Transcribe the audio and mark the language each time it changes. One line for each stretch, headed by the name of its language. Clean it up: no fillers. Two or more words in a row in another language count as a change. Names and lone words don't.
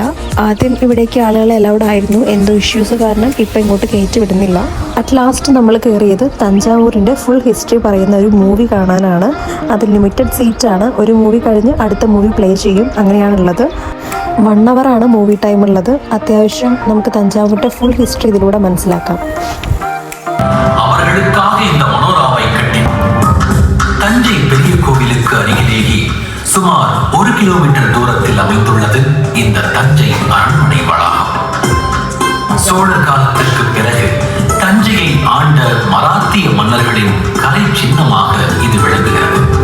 Malayalam: ആദ്യം ഇവിടേക്ക് ആളുകൾ അലൗഡ് ആയിരുന്നു. എന്തോ ഇഷ്യൂസ് കാരണം ഇപ്പോൾ ഇങ്ങോട്ട് കയറ്റി വിടുന്നില്ല.
English: at last
Malayalam: നമ്മൾ കയറിയത് തഞ്ചാവൂരിൻ്റെ
English: full history
Malayalam: പറയുന്ന ഒരു മൂവി കാണാനാണ്. അത്
English: limited seat.
Malayalam: ഒരു മൂവി കഴിഞ്ഞ് അടുത്ത മൂവി പ്ലേ ചെയ്യും. അങ്ങനെയാണുള്ളത്. 1 hour
English: movie time
Malayalam: ഉള്ളത്. അത്യാവശ്യം നമുക്ക് തഞ്ചാവൂരിൻ്റെ
English: full history
Malayalam: ഇതിലൂടെ മനസ്സിലാക്കാം.
Tamil: அவர்களுக்காக இந்த மனோராவை கட்டி தஞ்சை பெரிய கோவிலுக்கு அருகிலேயே சுமார் 1 கிலோமீட்டர் தூரத்தில் அமைந்துள்ளது இந்த தஞ்சை அரண்மனை வளாகம். சோழர் காலத்திற்கு பிறகு தஞ்சையை ஆண்ட மராத்திய மன்னர்களின் கலை சின்னமாக இது விளங்குகிறது.